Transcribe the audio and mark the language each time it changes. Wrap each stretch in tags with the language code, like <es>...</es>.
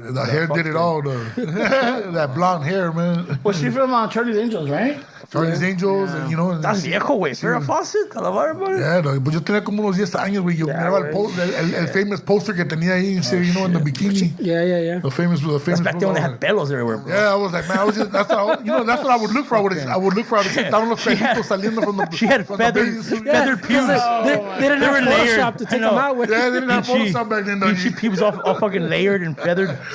<en>The hair did it all, though. That blonde hair, man. Was she from Charlie's Angels, right? Charlie's Angels, and That's viejo, güey. Farrah Fawcett, a la barba.</en> <es>Yeah, pues yo tenía como unos 10 años, güey. Yo miraba el famous poster que tenía ahí,</es> <en>in the bikini. Yeah. The famous. That's back then when they had pelos everywhere, bro. Yeah, I was like, man, that's what I would look for. I would look for. I would sit down</en> <es>los pejitos saliendo</es> <en>from the. She had feathered pubes. They didn't have Photoshop to take them out with. Yeah, they didn't have Photoshop back then. She pubes all fucking layered and feathered.</en>